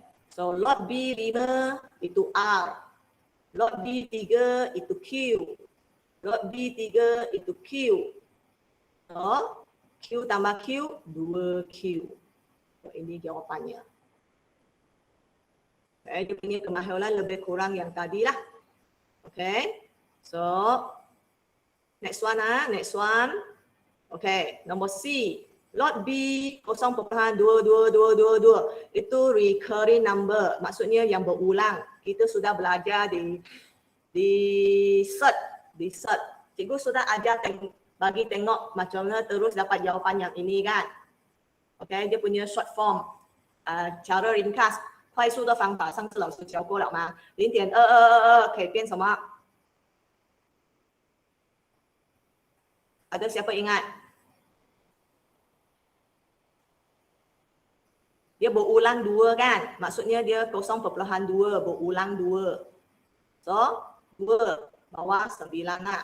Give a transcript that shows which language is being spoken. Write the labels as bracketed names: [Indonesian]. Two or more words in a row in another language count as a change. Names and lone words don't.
[Malay] So lot B 5 itu R. Lot B 3 itu Q. Lot B 3 itu Q. So Q tambah Q 2Q. So, ini jawapannya. Okay, dia punya kemahiran lebih kurang yang tadi lah. [English] Okay. So next one next one. [Malay] Okay, nombor C. Lot B 0.222222 itu [English] recurring number, [Malay] maksudnya yang berulang. Kita sudah belajar di cert. Cikgu sudah ajar bagi tengok macam mana terus dapat jawapan yang ini kan. [Chinese] Okay, [Malay] dia punya [English] short form, [Malay] cara ringkas [Chinese] 快速的方法，上次老师教过了吗？0.2222可以变什么？ [Malay] Ada siapa ingat? Dia berulang 2 kan? Maksudnya dia 0.2 berulang 2. So 2 bawah 9 lah.